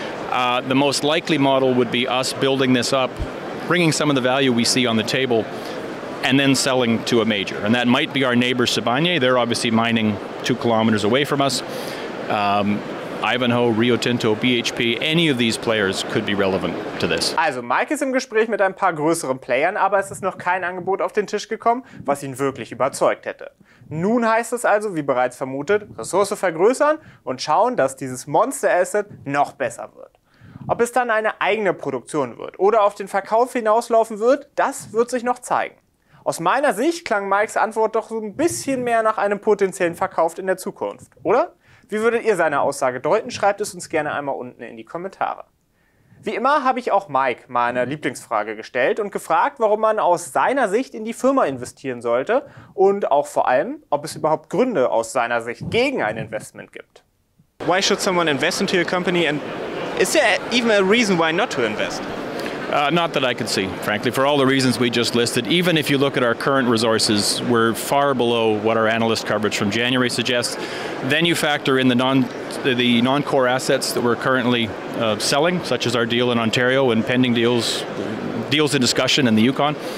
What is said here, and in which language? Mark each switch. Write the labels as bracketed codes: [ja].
[en] The most likely model would be us building this up, bringing some of the value we see on the table, and then selling to a major. And that might be our neighbor Sibanye. They're obviously mining 2 kilometers away from us. Ivanhoe, Rio Tinto, BHP, any of these players could be relevant to this. [de] Also Mike ist im Gespräch mit ein paar größeren Playern, aber es ist noch kein Angebot auf den Tisch gekommen, was ihn wirklich überzeugt hätte. Nun heißt es also, wie bereits vermutet, Ressource vergrößern und schauen, dass dieses Monster-Asset noch besser wird. Ob es dann eine eigene Produktion wird oder auf den Verkauf hinauslaufen wird, das wird sich noch zeigen. Aus meiner Sicht klang Mikes Antwort doch so ein bisschen mehr nach einem potenziellen Verkauf in der Zukunft, oder? Wie würdet ihr seine Aussage deuten? Schreibt es uns gerne einmal unten in die Kommentare. Wie immer habe ich auch Mike meine Lieblingsfrage gestellt und gefragt, warum man aus seiner Sicht in die Firma investieren sollte und auch vor allem, ob es überhaupt Gründe aus seiner Sicht gegen ein Investment gibt. [en] Why should someone invest into your company, and is there even a reason why not to invest? Not that I could see, frankly, for all the reasons we just listed. Even if you look at our current resources, we're far below what our analyst coverage from January suggests. Then you factor in the non-core assets that we're currently selling, such as our deal in Ontario and pending deals in discussion in the Yukon.